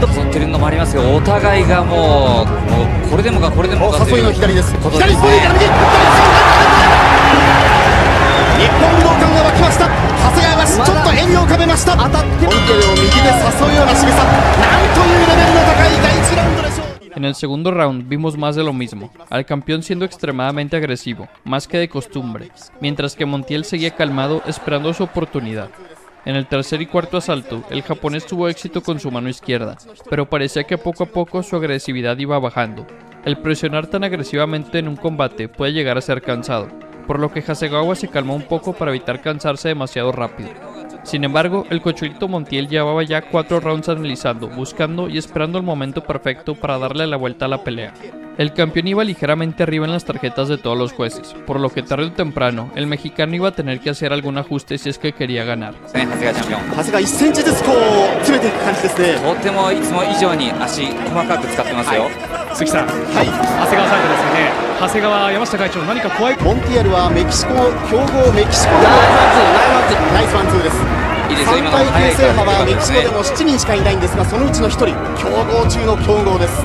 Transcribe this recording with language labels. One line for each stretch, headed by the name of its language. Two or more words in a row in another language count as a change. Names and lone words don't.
Japanese: 取ってるのもありますが、お互いがもうこれでもかこれでもかという誘いの左です。ことですね。左ボディから右。日本武道館が沸きました。長谷川がちょっと笑みを浮かべました。当たってモンテルを右で誘うような仕草。なんというレベルの高い第1ラウンドでしょう。
Spanish: En el segundo round vimos más de lo mismo, al campeón siendo extremadamente agresivo, más que de costumbre, mientras que Montiel seguía calmado esperando su oportunidad. En el tercer y cuarto asalto, el japonés tuvo éxito con su mano izquierda, pero parecía que poco a poco su agresividad iba bajando. El presionar tan agresivamente en un combate puede llegar a ser cansado, por lo que Hasegawa se calmó un poco para evitar cansarse demasiado rápido. Sin embargo, el Cocholito Montiel llevaba ya 4 rounds analizando, buscando y esperando el momento perfecto para darle la vuelta a la pelea. El campeón iba ligeramente arriba en las tarjetas de todos los jueces, por lo que tarde o temprano, el mexicano iba a tener que hacer algún ajuste si es que quería ganar.
Japanese: 長谷川1センチずつこう詰めていく感じですね。とてもいつも以上に足細かく使ってますよ。鈴木さん、長谷川サイドですよね。長谷川、山下会長、何か怖い。モンティエルはメキシコ強豪メキシコのナイスワンツーです。3階級制覇はメキシコでも7人しかいないんですが、そのうちの1人、強豪中の強豪です。